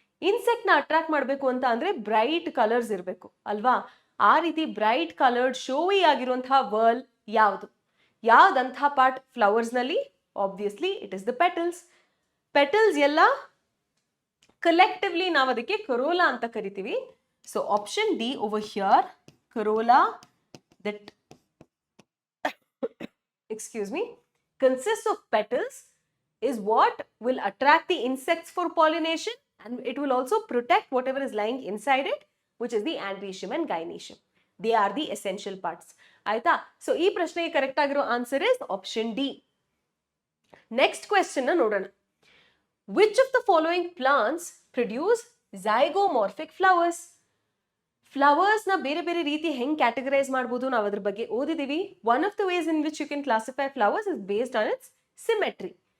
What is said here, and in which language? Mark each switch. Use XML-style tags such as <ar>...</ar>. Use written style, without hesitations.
<kn>Insect ನ attract ಮಾಡಬೇಕು ಅಂತ ಅಂದ್ರೆ ಬ್ರೈಟ್ ಕಲರ್ಸ್ ಇರಬೇಕು ಅಲ್ವಾ. ಆ ರೀತಿ ಬ್ರೈಟ್ ಕಲರ್ಡ್ ಶೋವಿ ಆಗಿರುವಂತಹ ವರ್ಲ್ ಯಾವುದು? ಯಾವ್ದಂತಹ ಪಾರ್ಟ್ ಫ್ಲವರ್ಸ್ ನಲ್ಲಿ?</kn> <en>Obviously it is the petals.</en> <kn>Petals ಎಲ್ಲ ಕಲೆಕ್ಟಿವ್ಲಿ ನಾವು ಅದಕ್ಕೆ ಕೊರೋಲಾ ಅಂತ ಕರಿತೀವಿ.</kn> <en>So option D over here, corolla that excuse me consists of petals is what will attract the insects for pollination, and it will also protect whatever is lying inside it, which is the andrecium and gynoecium. They are the essential parts.</en> <kn>ಆಯ್ತಾ. So ಈ ಪ್ರಶ್ನೆಗೆ correct ಆಗಿರೋ answer is option D. Next question ನೋಡೋಣ.</kn> <en>Which of the following plants produce zygomorphic flowers?</en> <kn>Flowers ನ ಬೇರೆ ಬೇರೆ ರೀತಿ ಹೆಂಗ್ ಕ್ಯಾಟಗರೈಸ್ ಮಾಡಬಹುದು ನಾವು ಅದ್ರ ಬಗ್ಗೆ ಓದಿದೀವಿ.</kn> <en>One of the ways in which you can classify flowers is based on its symmetry.</en>